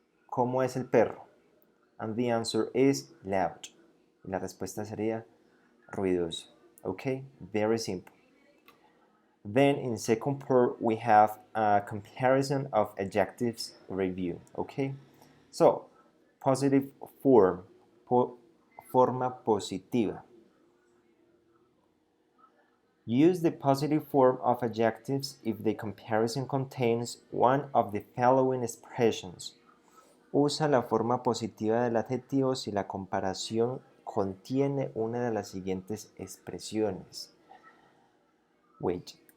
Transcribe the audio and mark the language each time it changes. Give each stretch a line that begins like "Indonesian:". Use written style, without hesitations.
Spanish: ¿Cómo es el perro?
English: And the answer is loud.
Spanish: Y la respuesta sería ruidoso.
English: Okay, very simple. Then in second part we have a comparison of adjectives review. Okay, so positive form,
Spanish: forma positiva.
English: Use the positive form of adjectives if the comparison contains one of the following expressions.
Spanish: Usa la forma positiva del adjetivo si la comparación contiene una de las siguientes expresiones.
English: Wait.